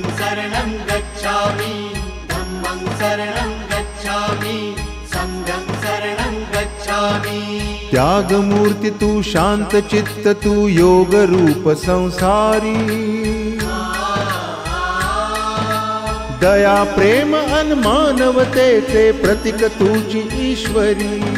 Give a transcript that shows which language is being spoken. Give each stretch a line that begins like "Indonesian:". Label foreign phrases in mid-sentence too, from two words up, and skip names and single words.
Pali: शरणं गच्छामि, धम्मं शरणं गच्छामि, संघं शरणं गच्छामि।
Marathi: त्याग मूर्ति तू, शांत चित्त तू, योग रूप संसारी, दया प्रेम अन मानवतेचे प्रतीक तुझी ईश्वरी।